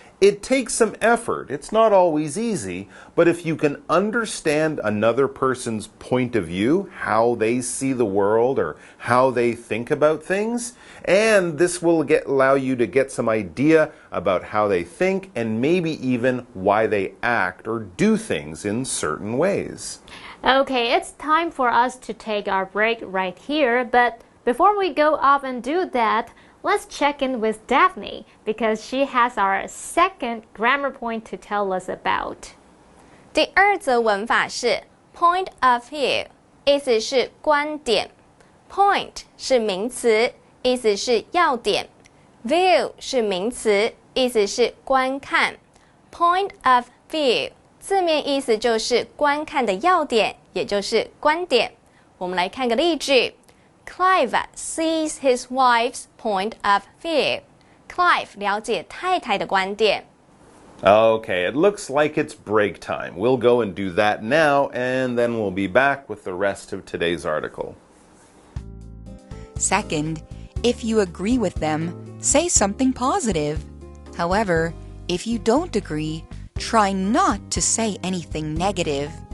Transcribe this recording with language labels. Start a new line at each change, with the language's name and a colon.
English: It takes some effort. It's not always easy, but if you can understand another person's point of view, how they see the world or how they think about things, and this will allow you to get some idea about how they think and maybe even why they act or do things in certain ways. Okay, it's time for us to take our break right here, but before we go off and do that, let's check in with Daphne because she has our second grammar point to tell us about.
Chinese: 第二则文法是 point of view， 意思是观点。 Point 是名词，意思是要点。 View 是名词，意思是观看。 Point of view 字面意思就是观看的要点，也就是观点。我们来看个例句。
English: Clive sees his wife's point of view.
Chinese: Clive 了解太太的观点。
English: Okay, it looks like it's break time. We'll go and do that now, and then we'll be back with the rest of today's article. Second, if you agree with them, say something positive. However, if you don't agree, try not to say anything negative.